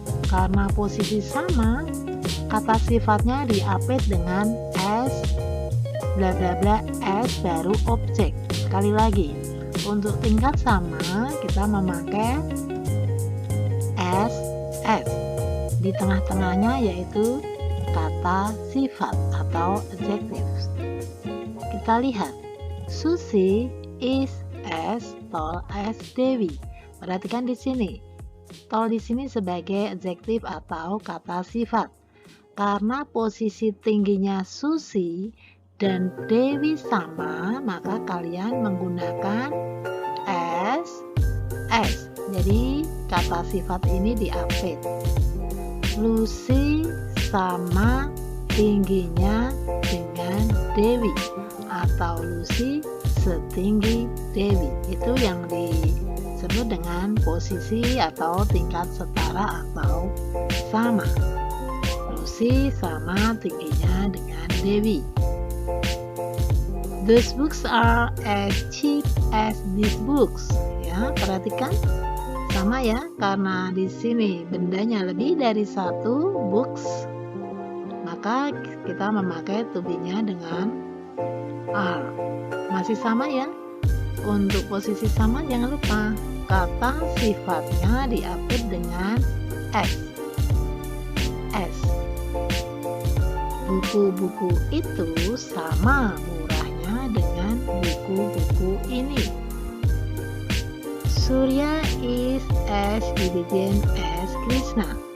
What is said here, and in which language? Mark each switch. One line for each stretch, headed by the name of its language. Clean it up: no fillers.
Indonesian: Karena posisi sama, kata sifatnya diapit dengan as, bla bla bla, as baru objek. Sekali lagi, untuk tingkat sama kita memakai as. Di tengah-tengahnya yaitu kata sifat atau adjective. Kita lihat,
English: Susi is as tall as Dewi.
Indonesian: Perhatikan di sini, tall di sini sebagai adjektif atau kata sifat. Karena posisi tingginya Susi dan Dewi sama, maka kalian menggunakan as. Jadi kata sifat ini diapit. Lucy sama tingginya dengan Dewi, atau Lucy setinggi Dewi. Itu yang disebut dengan posisi atau tingkat setara atau sama. Lucy sama tingginya dengan Dewi.
English: Those books are as cheap as these books.
Indonesian: Ya, perhatikan sama ya, karena di sini bendanya lebih dari 1 books, maka kita memakai to be-nya dengan are. Masih sama ya. Untuk posisi sama jangan lupa kata sifatnya diapit dengan s. Buku-buku itu sama murahnya dengan buku-buku ini.
English: Surya is as diligent as Krishna.